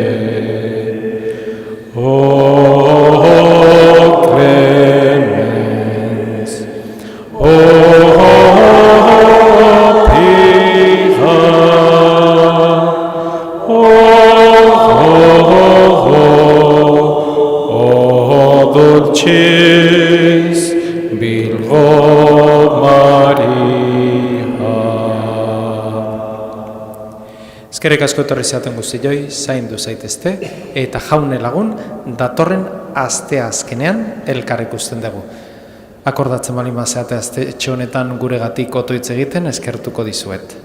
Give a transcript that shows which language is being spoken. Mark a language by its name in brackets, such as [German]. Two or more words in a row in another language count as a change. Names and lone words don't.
[Latin] O clemens, o pia, o dulcis Virgo Maria. [Basque] Eskerrik asko etorri zaten guztioi, zaindu zaitezte, eta jaune lagun, datorren asteazkenean elkar ikusten dugu. Akordatzen bali mazeate aste honetan guregatik otoitz egiten eskertuko dizuet.